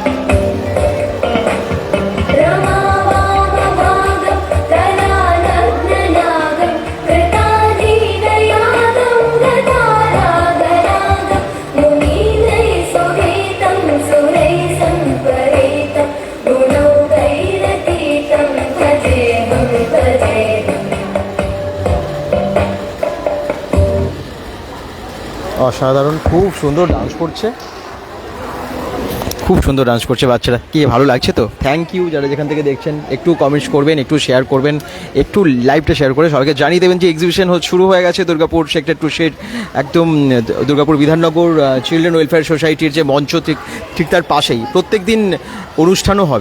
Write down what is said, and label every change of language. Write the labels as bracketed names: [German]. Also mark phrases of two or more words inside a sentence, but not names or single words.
[Sanskrit] रमावामभागं कलानग्ननागं कृताधीनयागं गतारागरागं मुनीन्द्रैः सुगीतं सुरैः सम्परीतं गुणौघैरतीतं भजेहं भजेहम्। [Bangla] অসাধারণ, খুব সুন্দর ডান্স করছে, খুব সুন্দর ডান্স করছে বাচ্চারা। কি ভালো লাগছে তো? [English] Thank you [Bangla] যারা যেখান থেকে দেখছেন। একটু কমেন্টস করবেন, একটু শেয়ার করবেন, একটু লাইভটা শেয়ার করে সবাইকে জানিয়ে দেবেন যে এক্সিবিশন শুরু হয়ে গেছে দুর্গাপুর সেক্টর 2 একদম দুর্গাপুর বিধাননগর চিলড্রেন ওয়েলফেয়ার সোসাইটির যে মঞ্চ ঠিক তার পাশেই প্রত্যেক দিন অনুষ্ঠানও হবে।